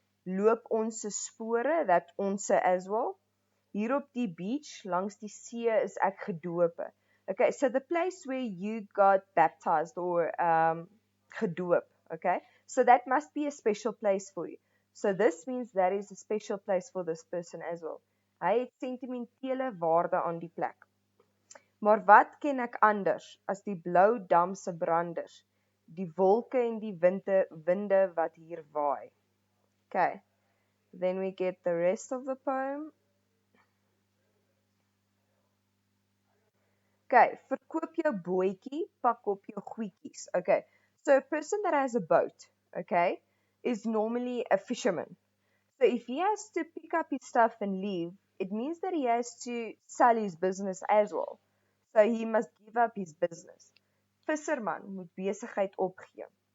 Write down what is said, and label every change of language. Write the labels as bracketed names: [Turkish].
[Afrikaans] Loop ons spore, that ons [English] as well. [Afrikaans] Hier op die beach, langs die see is ek gedope. [English] Okay, so the place where you got baptized or gedoop, okay? So that must be a special place for you. So this means that is a special place for this person as well. [Afrikaans] Hy het sentimentele waarde aan die plek. Maar wat ken ek anders as die blou dam se branders, die wolke en die winde wat hier waai. [English] Okay, then we get the rest of the poem. [Afrikaans] Okay, verkoop jou bootjie, pak op jou goedjies. [English] Okay, so a person that has a boat, okay, is normally a fisherman. So if he has to pick up his stuff and leave, it means that he has to sell his business as well. So he must give up his business. [Afrikaans] Visserman moet besigheid opgee.